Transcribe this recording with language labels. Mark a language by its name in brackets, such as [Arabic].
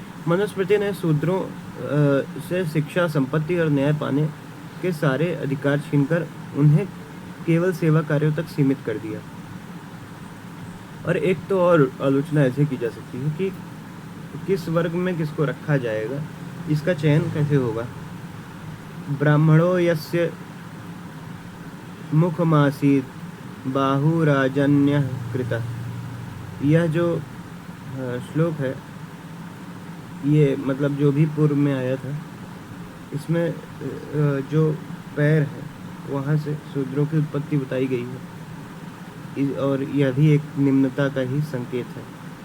[Hindi] मनुस्मृति ने शूद्रों से शिक्षा, संपत्ति और न्याय पाने के सारे अधिकार छीनकर उन्हें केवल सेवा कार्यों तक सीमित कर दिया। और एक तो और आलोचना ऐसे की जा सकती है कि किस वर्ग में किसको रखा जाएगा, इसका चयन कैसे होगा। [Sanskrit] ब्राह्मणो यस्य मुखमासीत् बाहुराजन्यः कृतः। [Hindi] यह जो श्लोक है, ये मतलब जो भी पूर्व में आया था, इसमें जो पैर है वहाँ से शूद्रों की उत्पत्ति बताई गई है, और यह भी एक निम्नता का ही संकेत है।